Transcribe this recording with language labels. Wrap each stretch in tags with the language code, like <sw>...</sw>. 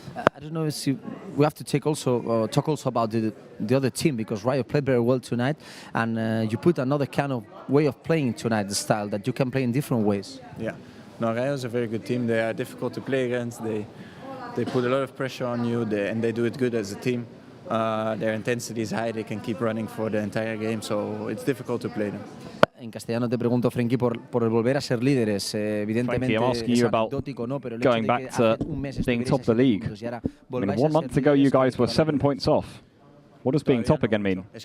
<en>I don't know if we have to talk also about the other team, because Rayo played very well tonight, and you put another kind of way of playing tonight, the style that you can play in different ways. Yeah, no, Rayo is a very good team. They are difficult to play against. They put a lot of pressure on you, and they do it good as a team. Their intensity is high. They can keep running for the entire game, so it's difficult to play them.</en> <es>En castellano te pregunto, Frenkie, por el volver a ser líderes. Evidentemente,</es> <en>Frankie, I'm asking you about going back to being top of the league. I mean, 1 month ago, you guys were 7 points off. What does being top again mean?</en>